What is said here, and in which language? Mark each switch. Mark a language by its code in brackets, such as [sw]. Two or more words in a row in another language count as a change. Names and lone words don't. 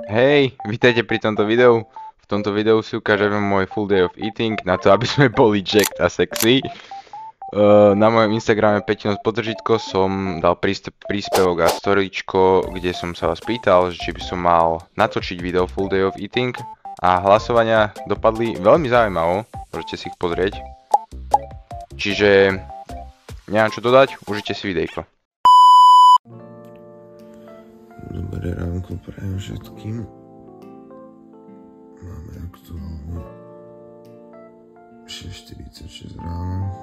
[sk] Hej, vítajte pri tomto videu. V tomto videu si ukážeme môj [en] full day of eating [sk] na to, aby sme boli jacked a sexy. Na mojom Instagrame Petino podržitko som dal príspevok a storyčko, kde som sa vás pýtal, či by som mal natočiť video [en] full day of eating. [sk] A hlasovania dopadli veľmi zaujímavo, môžete si ich pozrieť. Čiže nemám čo dodať, užite si videjko. Dobré ránko prajem všetkým. Máme aktuálne 6:46 ráno.